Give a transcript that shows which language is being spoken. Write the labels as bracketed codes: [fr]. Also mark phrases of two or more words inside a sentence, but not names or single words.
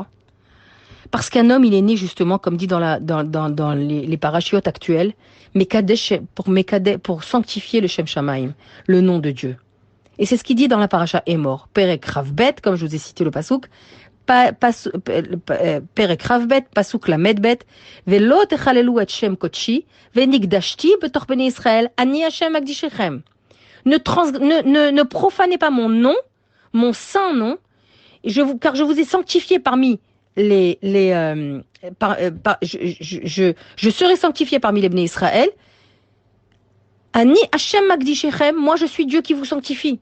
[fr] Parce qu'un homme, il est né justement, comme dit dans les parachiotes actuels, pour sanctifier le [he] Shem Shamaim, [fr] le nom de Dieu. Et c'est ce qu'il dit dans la paracha Emor. [he] פרק כ״ב, [fr] comme je vous ai cité le [he] פסוק, פרק כ״ב, פסוק ל״ב, ולא תחללו את שם קדשי, ונקדשתי בתוך בני ישראל, אני ה׳ מקדשכם. [fr] Ne profanez pas mon nom, mon saint nom, car je vous ai sanctifié parmi je serai sanctifié parmi les Bnei Israël. [he] אני ה׳ מקדשכם, [fr] moi je suis Dieu qui vous sanctifie.